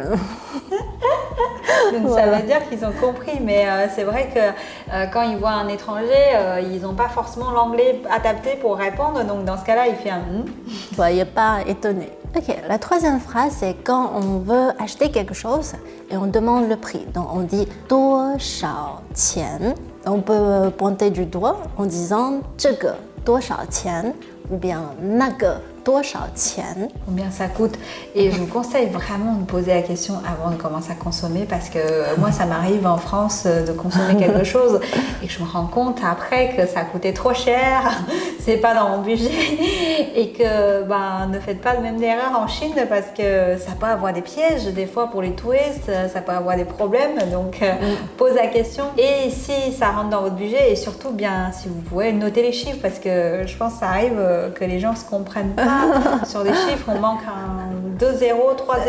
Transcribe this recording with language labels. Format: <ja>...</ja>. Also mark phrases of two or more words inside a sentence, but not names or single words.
<fr>Donc ça veut dire qu'ils ont compris, mais c'est vrai que quand ils voient un étranger, ils n'ont pas forcément l'anglais adapté pour répondre. Donc dans ce cas-là, il fait un Soyez pas étonnés. Ok, la troisième phrase, c'est quand on veut acheter quelque chose et on demande le prix. Donc on dit</fr> <zh>多少钱?</zh> <fr>On peut pointer du doigt en disant</fr> <zh>这个多少钱?</zh> <fr>Ou bien</fr> <zh>那个多少钱?</zh> <fr>Combien ça coûte? Et je vous conseille vraiment de poser la question avant de commencer à consommer, parce que moi ça m'arrive en France de consommer quelque chose et que je me rends compte après que ça coûtait trop cher, c'est pas dans mon budget, et que ne faites pas le même erreur en Chine, parce que ça peut avoir des pièges des fois pour les touristes, ça peut avoir des problèmes, donc pose la question, et si ça rentre dans votre budget, et surtout bien si vous pouvez noter les chiffres, parce que je pense que ça arrive que les gens se comprennent pas sur des chiffres, on manque un 2 0, 3 0.</fr>